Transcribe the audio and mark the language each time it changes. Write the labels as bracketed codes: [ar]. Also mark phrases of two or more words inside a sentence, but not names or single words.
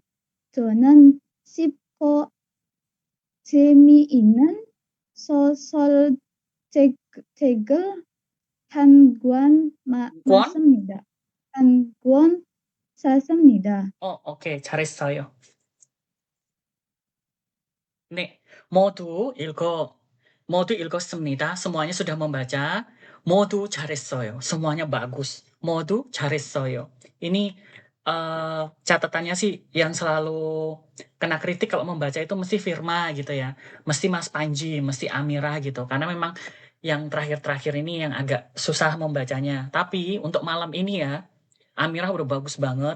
[ko] 저는 쉽고 재미있는 소설책을 한 권 샀습니다. 한 권 샀습니다. 오케이. 잘했어요. 네, 모두 읽었습니다. [id] semuanya sudah membaca. [ko] 모두 잘했어요. [id] semuanya bagus. [ko] 모두 잘했어요. [id] Ini catatannya sih yang selalu kena kritik kalau membaca itu mesti Firma gitu ya. Mesti Mas Panji, mesti Amirah gitu. Karena memang yang terakhir-terakhir ini yang agak susah membacanya. Tapi untuk malam ini ya, Amirah udah bagus banget.